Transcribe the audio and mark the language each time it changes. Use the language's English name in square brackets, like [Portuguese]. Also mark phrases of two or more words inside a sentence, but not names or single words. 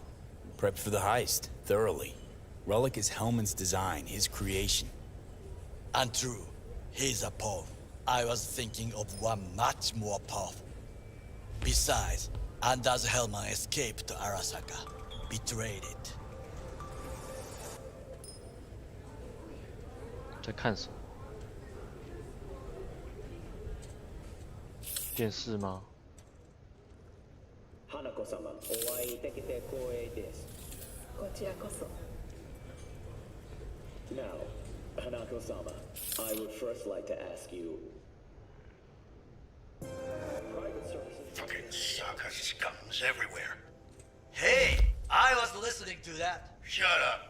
[English] Prepped for the heist, thoroughly. Relic is Hellman's design, his creation. Untrue. He's a pawn. I was thinking of one much more powerful. Besides, Anders Hellman escaped to Arasaka, betrayed it. [Chinese] 在看什么？电视吗？ [Japanese] 花子様、お会いできて光栄です。こちらこそ。 [English] Now, Hanako-sama, I would first like to ask you... Private services... Fucking sucker scums everywhere. Hey! I was listening to that. Shut up.